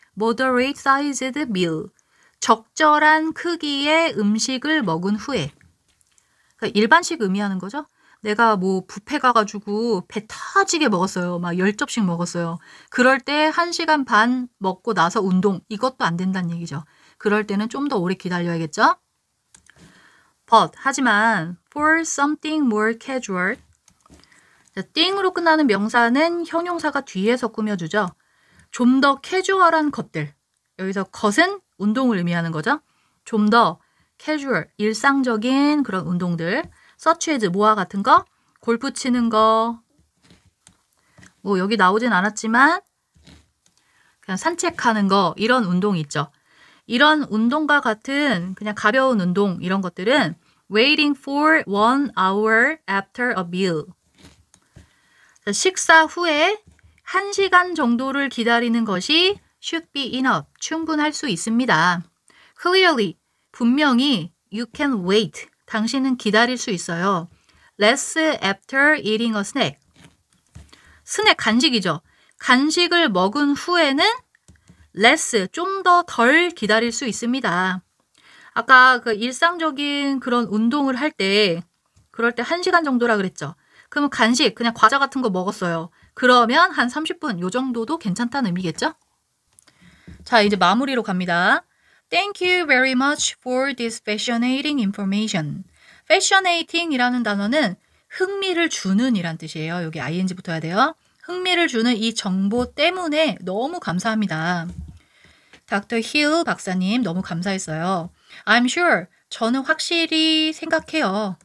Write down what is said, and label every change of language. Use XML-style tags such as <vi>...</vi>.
<en>Moderate sized meal,</en> <ko>적절한 크기의 음식을 먹은 후에. 그러니까 일반식 의미하는 거죠. 내가 뭐 뷔페 가가지고 배 터지게 먹었어요. 막 10접씩 먹었어요. 그럴 때 1시간 반 먹고 나서 운동, 이것도 안 된다는 얘기죠. 그럴 때는 좀 더 오래 기다려야겠죠.</ko> <en>But,</en> <ko>하지만</ko> <en>for something more casual.</en> <ko>자, thing으로 끝나는 명사는 형용사가 뒤에서 꾸며주죠. 좀 더 캐주얼한 것들. 여기서 것은 운동을 의미하는 거죠. 좀 더 캐주얼, 일상적인 그런 운동들. such as 뭐와 같은 거? 골프 치는 거. 뭐 여기 나오진 않았지만 그냥 산책하는 거, 이런 운동이 있죠. 이런 운동과 같은 그냥 가벼운 운동, 이런 것들은</ko> <en>waiting for 1 hour after a meal.</en> <ko>자, 식사 후에 1시간 정도를 기다리는 것이</ko> <en>should be enough,</en> <ko>충분할 수 있습니다. Clearly, 분명히</ko> <en>you can wait,</en> <ko>당신은 기다릴 수 있어요.</ko> <en>Less after eating a snack.</en> <ko>스낵 간식이죠. 간식을 먹은 후에는 less, 좀 더 덜 기다릴 수 있습니다. 아까 그 일상적인 그런 운동을 할 때, 그럴 때 1시간 정도라 그랬죠. 그러면 간식, 그냥 과자 같은 거 먹었어요. 그러면 한 30분, 요 정도도 괜찮다는 의미겠죠? 자, 이제 마무리로 갑니다.</ko> <en>Thank you very much for this fascinating information.</en> <ko>fascinating 이라는 단어는 흥미를 주는 이란 뜻이에요. 여기 ing 붙어야 돼요. 흥미를 주는 이 정보 때문에 너무 감사합니다.</ko> <en>Dr.</en> <ko>Hill 박사님 너무 감사했어요.</ko> <en>I'm sure,</en> <ko>저는 확실히 생각해요.</ko>